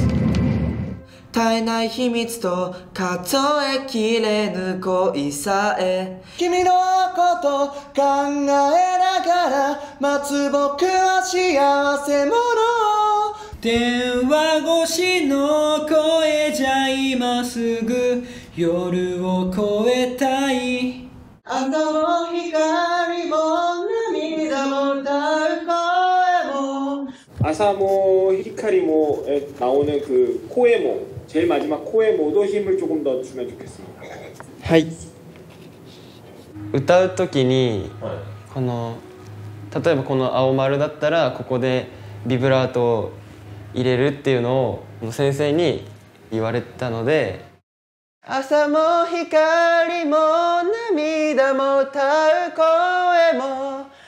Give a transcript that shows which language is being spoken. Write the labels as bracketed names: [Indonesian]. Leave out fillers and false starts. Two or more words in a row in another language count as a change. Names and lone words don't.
[Japanese] 絶えない秘密と数えきれぬ恋さえ、君のこと考えながら待つ僕は幸せ者。電話越しの声じゃ今すぐ夜を越えたい。朝も光も涙も歌う声も. 朝も光も [Korean] 나오는 그 코에모, 제일 마지막 코에모도 힘을 조금 더 주면 좋겠습니다. [Japanese] はい。歌う時にこの例えばこの青丸だったらここでビブラートを入れるっていうのを先生に言われたので、朝も光も涙も歌う声も。